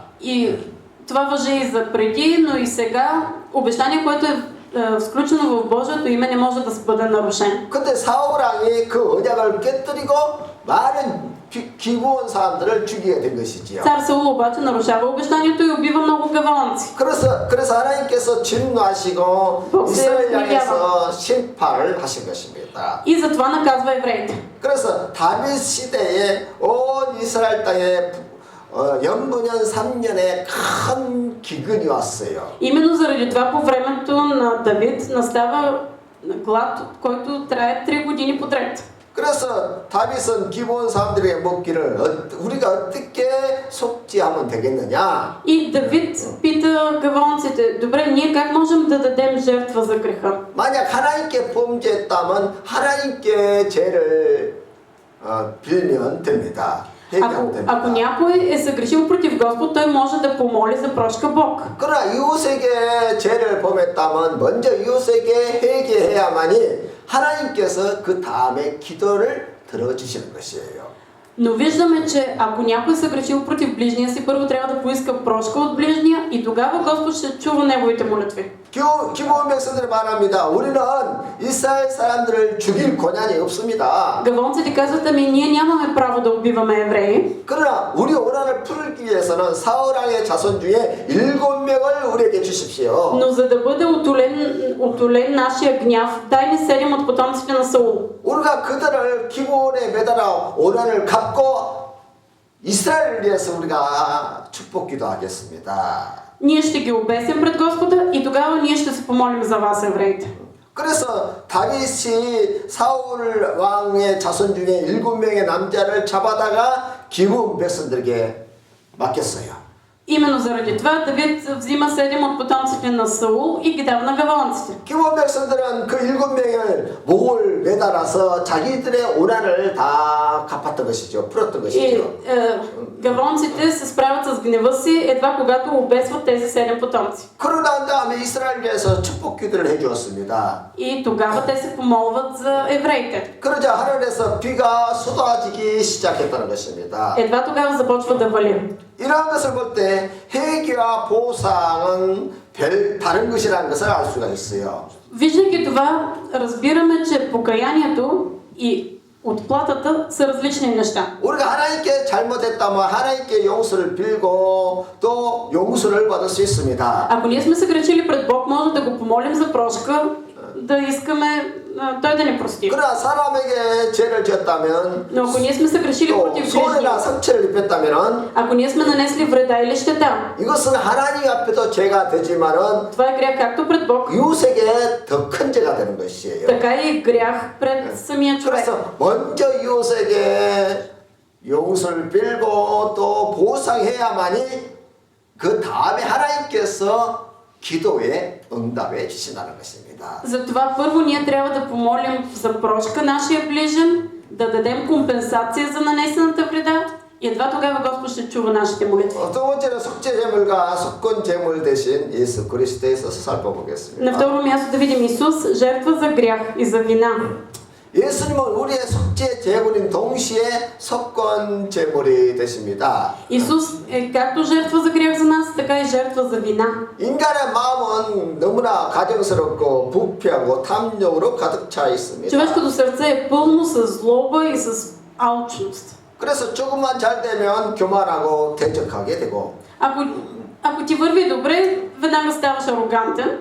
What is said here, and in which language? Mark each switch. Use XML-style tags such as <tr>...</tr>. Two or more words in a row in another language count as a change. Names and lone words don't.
<bg>И това важи и за преди, но и сега обещание, което е сключено в Божието име, не може да бъде нарушено.</bg> <ko>근데 사울 왕이 그 언약을 깨뜨리고 많은 기브온 사람들을 죽이게 된 것이지요.</ko> <bg>Цар Саул обаче нарушава обещанието и убива много гаваонци.</bg> <ko>그래서 하나님께서 진노하시고 이스라엘 향해서 심판을 하신 것입니다.</ko> <bg>И затова наказва евреите.</bg> <ko>그래서 다윗 시대에 온 이스라엘 땅에 연분연 3년에 큰 기근이 왔어요.</ko> <bg>Именно заради това по времето на Давид настава глад, който трае 3 години подред.</bg> <ko>그래서 다윗은 기브온 사람들에게 묻기를 우리가 어떻게 속죄하면 되겠느냐?</ko> <bg>И Давид пита гаваонците: добре, ние как можем да дадем жертва за греха?</bg> <ko>만약 하나님께 범죄했다면 하나님께 죄를 빌면 됩니다.</ko> <bg>Ако някой е съгрешил против Господ, той може да помоли за прошка Бог.</bg> <ko>그러나 이웃에게 죄를 범했다면 먼저 이웃에게 회개해야만이 하나님께서 그 다음에 기도를 들어주시는 것이에요.</ko> <bg>Но виждаме, че ако някой се грешил против ближния си, първо трябва да поиска прошка от ближния и тогава Господ ще чува неговите молитви.</bg> <ko>기브온 백성들이 말합니다. 우리는 이스라엘 사람들을 죽일 권한이 없습니다.</ko> <bg>Гавонците казват, ами ние нямаме право да убиваме евреи,</bg> <ko>그러나 우리 오난을 풀기 위해서는 사울 왕의 자손 중에 7명을 우리에게 주십시오.</ko> <bg>но за да бъде утолен нашия гняв, дай ни 7 от потомците на Саул.</bg> <ko>우리가 그들을 기브온에 매달아 오난을 갚고 이스라엘을 위해서 우리가 축복 기도하겠습니다.</ko> <bg>Ние ще ги обесим пред Господа и тогава ние ще се помолим за вас, евреите.</bg> <ko>그래서 다윗이 사울 왕의 자손 중에 7명의 남자를 잡아다가 기브온 백성들에게 맡겼어요.</ko> <bg>Именно заради това Давид взима 7 от потомците на Саул и ги дава на гавонците.</bg> <ko>기브온 백성들은 그 7명을 목을 매달아서 자기들의 오난을 다 갚았던 것이죠. 풀었던</ko> <bg>И</bg> <ko>것이죠.</ko> <bg>гавонците се справят с гнева си едва когато обесват тези 7 потомци.</bg> <ko>그러고 난 다음에 이스라엘 위해서 축복 기도를 해주었습니다.</ko> <bg>И тогава те се помолват за евреите.</bg> <ko>그러자 하늘에서 비가 쏟아지기 시작했다는 것입니다.</ko> <bg>Едва тогава започва да вали.</bg> <ko>이러한 것을 볼 때 회개와 보상은 다른 것이라는 것을 알 수가 있어요.</ko> <bg>Виждайки това, разбираме, че покаянието и отплатата са различни неща.</bg> <ko>우리가 하나님께 잘못했다면 하나님께 용서를 빌고 또 용서를 받을 수 있습니다.</ko> <bg>Ако ние сме се грешили пред Бог, може да го помолим за прошка, да искаме Той да ни прости.</bg> <ko>그러나 사람에게 죄를 지었다면</ko> <bg>Но ако ние сме се грешили</bg> <ko>또</ko> <bg>против</bg> <ko>손해나</ko> <bg>ближния,</bg> <ko>상처를 입혔다면</ko> <bg>ако ние сме нанесли вреда или щета,</bg> <ko>이것은 하나님 앞에도 죄가 되지만은</ko> <bg>това е грях както пред Бог,</bg> <ko>이웃에게 더 큰 죄가 되는 것이에요.</ko> <bg>така и грях пред самия човек.</bg> <ko>그래서 먼저 이웃에게 용서를 빌고 또 보상해야만이 그 다음에 하나님께서 기도에 응답해 주신다는 것입니다.</ko> <bg>Затова първо ние трябва да помолим за прошка нашия ближен, да дадем компенсация за нанесената вреда и едва тогава Господ ще чува нашите молитви.</bg> <ko>두 번째는 속죄제물과 속건제물 대신 예수 그리스도에 있어서 살펴보겠습니다.</ko> <bg>На второ място да видим Исус, жертва за грях и за вина.</bg> <ko>예수님은 우리의 속죄 제물인 동시에 속건 제물이 되십니다.</ko> <bg>Исус е както жертва за грях за нас, така и жертва за вина.</bg> <ko>인간의 마음은 너무나 가정스럽고 부패하고 탐욕으로 가득 차 있습니다.</ko> <bg>Човешкото сърце е пълно с злоба и с алчност.</bg> <ko>그래서 조금만 잘 되면 교만하고 대적하게 되고</ko> <bg>Ако ти върви добре, веднага ставаш арогантен.</bg>